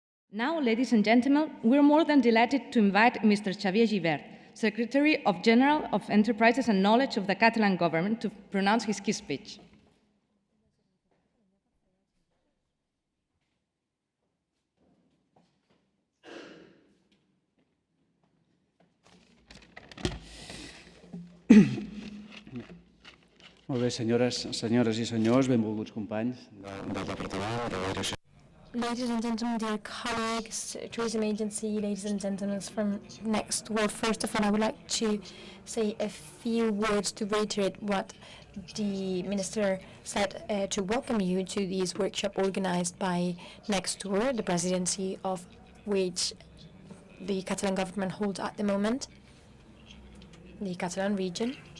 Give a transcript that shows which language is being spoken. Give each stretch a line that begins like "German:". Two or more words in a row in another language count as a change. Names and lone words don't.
English: Now, ladies and gentlemen, we're more than delighted to invite Mr. Xavier Gibert, Secretary of General of Enterprises and Knowledge of the Catalan Government, to pronounce his key speech.
Catalan: Molt bé, senyores i senyors, benvolguts companys del Departament de la Direcció.
English: Ladies and gentlemen, dear colleagues, tourism agency, ladies and gentlemen from NECSTouR, first of all, I would like to say a few words to reiterate what the Minister said to welcome you to this workshop organized by NECSTouR, the presidency of which the Catalan Government holds at the moment, the Catalan Region.